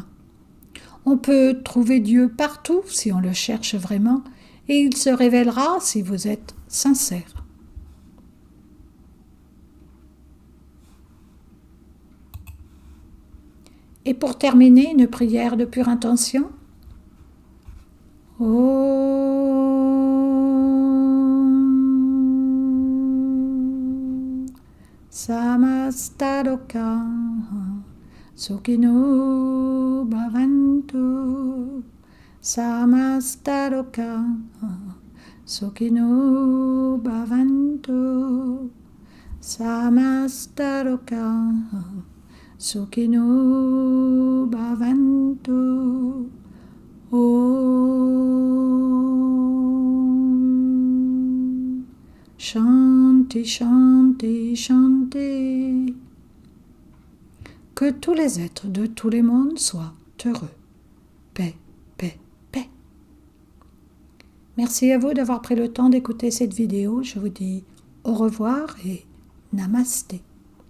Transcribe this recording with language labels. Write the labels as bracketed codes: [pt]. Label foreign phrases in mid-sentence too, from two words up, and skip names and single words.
[fr] On peut trouver Dieu partout si on le cherche vraiment, et il se révélera si vous êtes sincère. Et pour terminer, une prière de pure intention. [sa] Om Samastaloka Sukhino Bhavantu Samastaloka Sukhino Bhavantu Samastaloka Sukhino Bhavantu. Om Shanti Shanti Shanti. [fr] Que tous les êtres de tous les mondes soient heureux. Paix, paix, paix. Merci à vous d'avoir pris le temps d'écouter cette vidéo. Je vous dis au revoir et namasté.